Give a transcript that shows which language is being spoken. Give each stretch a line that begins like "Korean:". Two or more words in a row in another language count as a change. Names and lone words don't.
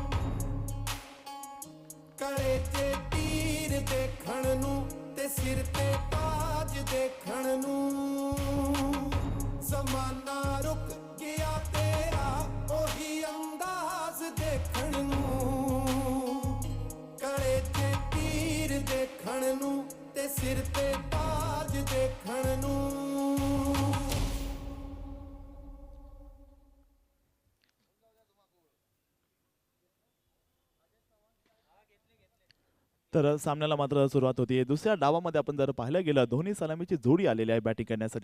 Punjabi: ਕਲੇ ਜੇ ਤੀਰ ਦੇਖਣ ਨੂੰ ਤੇ ਸਿਰ ਤੇ ਬਾਜ ਦੇਖਣ ਨੂੰ ਜ਼ਮਾਨਾ ਰੁਕ ਗਿਆ ਤੇਰਾ ਉਹੀ ਅੰਦਾਜ਼ ਦੇਖਣ ਨੂੰ ਕਲੇ ਜੇ ਤੀਰ ਦੇਖਣ ਨੂੰ ਤੇ ਸਿਰ ਤੇ ਬਾਜ ਦੇਖਣ ਨੂੰ
Marathi: तर सामन्याला मात्र सुरुवात होती. दुसऱ्या डावामध्ये आपण जर पाहिलं गेलं दोन्ही सलामीची जोडी आलेली आहे बॅटिंग करण्यासाठी.